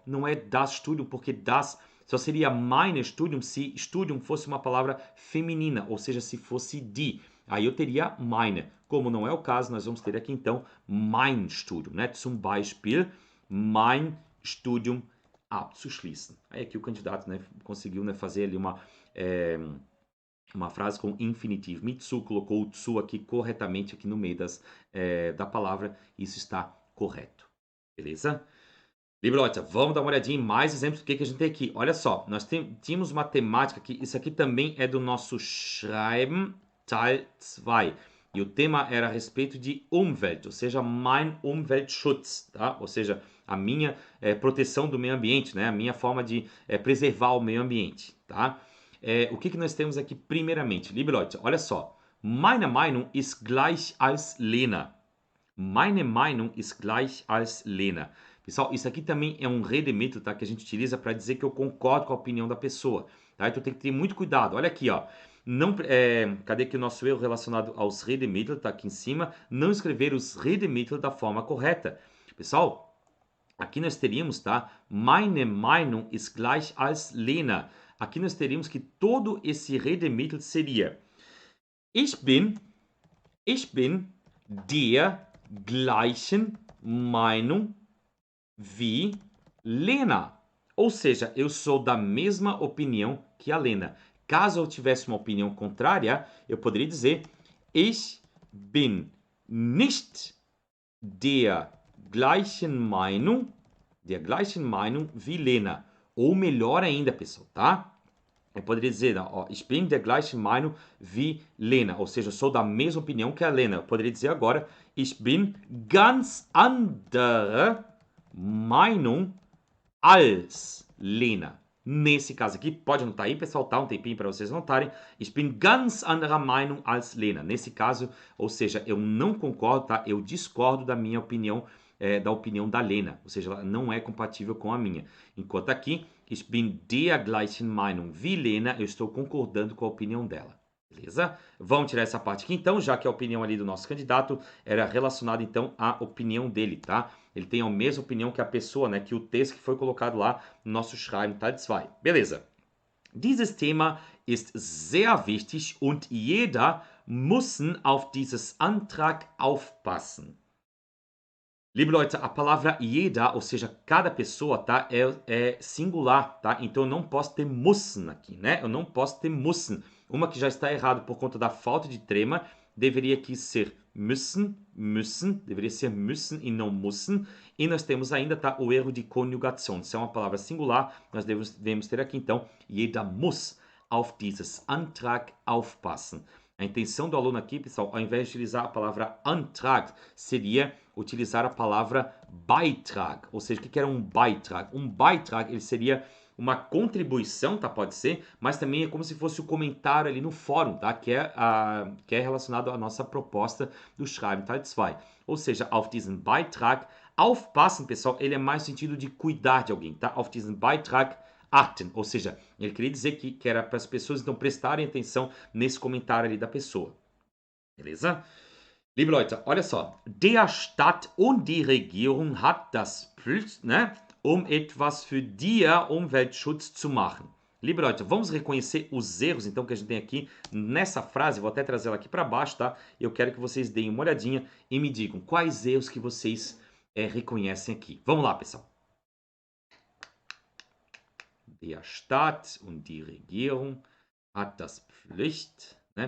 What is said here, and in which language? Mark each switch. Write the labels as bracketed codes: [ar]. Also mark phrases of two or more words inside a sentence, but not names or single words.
[pt] Não é [de] das Studium, [pt] porque das só seria [de] mein Studium [pt] se Studium fosse uma palavra feminina, ou seja, se fosse die. Aí eu teria meine. Como não é o caso, nós vamos ter aqui então [de] mein Studium, [pt] né? [de] Zum Beispiel, mein Studium abzuschließen. [pt] Aí aqui o candidato, né, conseguiu, né, fazer ali uma frase com infinitivo. Mitsu colocou o tsu aqui corretamente aqui no meio da palavra. Isso está correto. Beleza? [de] Liebe Leute, [pt] vamos dar uma olhadinha em mais exemplos do que a gente tem aqui. Olha só, nós tínhamos uma temática aqui. Isso aqui também é do nosso [de] Schreiben Teil 2. [pt] E o tema era a respeito de Umwelt, ou seja, [de] mein Umweltschutz, [pt] tá? Ou seja, a minha proteção do meio ambiente, né? A minha forma de preservar o meio ambiente, tá? O que nós temos aqui primeiramente? [de] Liebe Leute, [pt] olha só. [de] Meine Meinung ist gleich als Lena. Meine Meinung ist gleich als Lena. [pt] Pessoal, isso aqui também é um Redemittel, tá? Que a gente utiliza para dizer que eu concordo com a opinião da pessoa, tá? Então tem que ter muito cuidado. Olha aqui, ó. Não, cadê aqui o nosso erro relacionado aos Redemittel? Tá aqui em cima. Não escrever os Redemittel da forma correta. Pessoal, aqui nós teríamos, tá? [de] Meine Meinung ist gleich als Lena. [pt] Aqui nós teríamos que todo esse Redemittel seria [de] Ich bin der gleichen Meinung wie Lena. [pt] Ou seja, eu sou da mesma opinião que a Lena. Caso eu tivesse uma opinião contrária, eu poderia dizer [de] Ich bin nicht der gleichen Meinung wie Lena. [pt] Ou melhor ainda, pessoal, tá? Eu poderia dizer, ó, [de] Ich bin der gleichen Meinung wie Lena. [pt] Ou seja, eu sou da mesma opinião que a Lena. Eu poderia dizer agora, [de] Ich bin ganz anderer Meinung als Lena. [pt] Nesse caso aqui, pode anotar aí, pessoal, tá? Um tempinho para vocês anotarem. [de] Ich bin ganz anderer Meinung als Lena. [pt] Nesse caso, ou seja, eu não concordo, tá? Eu discordo da minha opinião, da opinião da Lena. Ou seja, ela não é compatível com a minha. Enquanto aqui, [de] Ich bin der gleichen Meinung wie Lena. [pt] Eu estou concordando com a opinião dela. Beleza? Vamos tirar essa parte aqui então, já que a opinião ali do nosso candidato era relacionada então à opinião dele, tá? Ele tem a mesma opinião que a pessoa, né? Que o texto que foi colocado lá no nosso [de] Schreiben Teil 2. [pt] Beleza. [de] Dieses Thema ist sehr wichtig und jeder muss auf dieses Antrag aufpassen. Liebe Leute, [pt] a palavra jeder, ou seja, cada pessoa, tá? É singular, tá? Então eu não posso ter müssen aqui, né? Eu não posso ter müssen. Uma que já está errado por conta da falta de trema, deveria aqui ser müssen, deveria ser müssen e não müssen. E nós temos ainda, tá? O erro de conjugação. Se é uma palavra singular, nós devemos ter aqui, então, [de] jeder muss auf dieses Antrag aufpassen. [pt] A intenção do aluno aqui, pessoal, ao invés de utilizar a palavra Antrag, seria utilizar a palavra Beitrag. Ou seja, o que era um Beitrag? Um Beitrag, ele seria uma contribuição, tá? Pode ser, mas também é como se fosse o comentário ali no fórum, tá? Que é relacionado à nossa proposta do [de] Schreiben Teil 2. [pt] Ou seja, [de] auf diesen Beitrag aufpassen, [pt] pessoal, ele é mais no sentido de cuidar de alguém, tá? [de] Auf diesen Beitrag achten, [pt] ou seja, ele queria dizer que era para as pessoas então prestarem atenção nesse comentário ali da pessoa. Beleza? [de] Liebe Leute, [pt] olha só. [de] Der Stadt und die Regierung hat das Pflicht, né, etwas für den Umweltschutz zu machen. Liebe Leute, [pt] vamos reconhecer os erros então que a gente tem aqui nessa frase. Vou até trazer ela aqui para baixo, tá? Eu quero que vocês deem uma olhadinha e me digam quais erros que vocês reconhecem aqui. Vamos lá, pessoal. [de] Der Staat und die Regierung hat das Pflicht, ne?